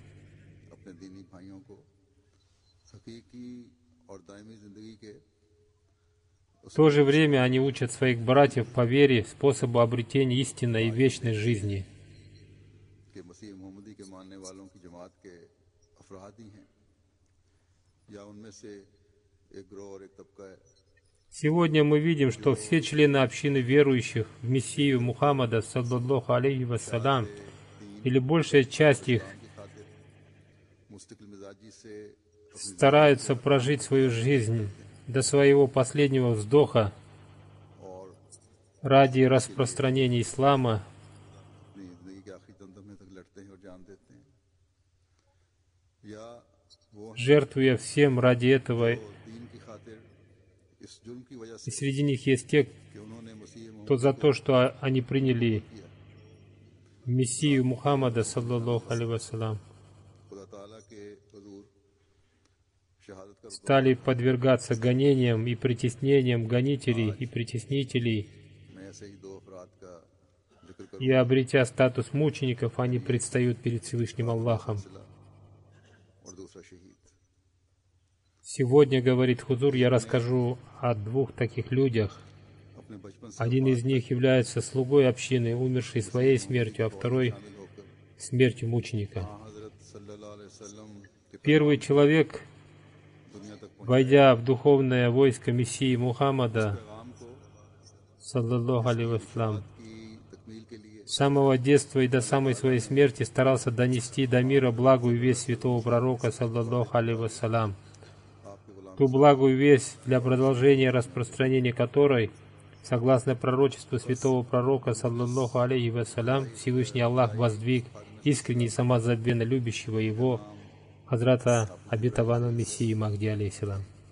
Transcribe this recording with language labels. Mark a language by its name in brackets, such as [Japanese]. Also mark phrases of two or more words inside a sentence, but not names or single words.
[Russian] В то же время они учат своих братьев по вере способу обретения истинной и вечной жизни. Сегодня мы видим, что все члены общины верующих в Мессию Мухаммада, [Arabic] صلى الله عليه وسلم, [Russian] или большая часть их, стараются прожить свою жизнь до своего последнего вздоха ради распространения ислама, жертвуя всем ради этого. И среди них есть те, кто за то, что они приняли Мессию Мухаммада, [Arabic] صلى الله عليه وسلم, [Russian] стали подвергаться гонениям и притеснениям гонителей и притеснителей, и, обретя статус мучеников, они предстают перед Всевышним Аллахом. Сегодня, говорит Хузур, я расскажу о двух таких людях. Один из них является слугой общины, умерший своей смертью, а второй — смертью мученика. Первый человек, войдя в духовное войско Мессии Мухаммада, [Arabic] صلى الله عليه وسلم, [Russian] с самого детства и до самой своей смерти старался донести до мира благую весть святого пророка, [Arabic] صلى الله عليه وسلم, [Russian] ту благую весть, для продолжения распространения которой, согласно пророчеству святого пророка, [Arabic] صلى الله عليه وسلم, [Russian] Всевышний Аллах воздвиг искренне и самозабвенно любящего его Хазрата обетованного Мессии Махди алейхиссалам.